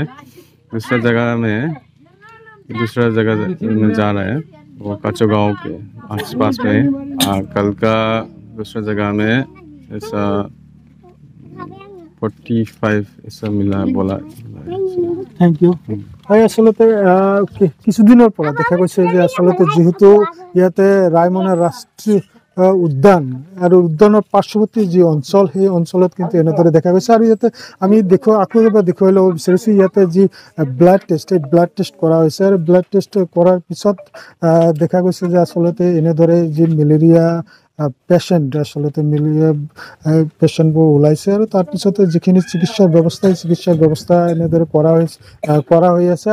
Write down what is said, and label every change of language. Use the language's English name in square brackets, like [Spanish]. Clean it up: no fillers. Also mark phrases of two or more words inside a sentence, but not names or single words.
[Hindi] दूसरा जगह में जा रहा है, वो काचो गांव के आसपास में। कल का दूसरा जगह में ऐसा 45 ऐसा मिला बोला। [English] Thank you. [Assamese] হয়, আচলতে কিছুদিনৰ পৰা দেখা গৈছে যে আচলতে যিহেতু ইয়াতে ৰায়মনা ৰাষ্ট্ৰীয় উদ্যান আৰু উদ্যানৰ পাৰ্শ্বৱৰ্তী যি অঞ্চল, সেই অঞ্চলত কিন্তু এনেদৰে দেখা গৈছে। আৰু ইয়াতে আমি আকৌ এবাৰ দেখুৱাই ল'ব বিচাৰিছোঁ, ইয়াতে যি [English] blood test, [Assamese] এই [English] blood test [Assamese] কৰা হৈছে আৰু [English] blood test [Assamese] কৰাৰ পিছত দেখা গৈছে যে আচলতে এনেদৰে যি [English] malaria patient, [Assamese] আচলতে মেলেৰিয়া পেচেণ্টবোৰ ওলাইছে আৰু তাৰপিছতে যিখিনি চিকিৎসাৰ ব্যৱস্থা এনেদৰে কৰা হৈ আছে।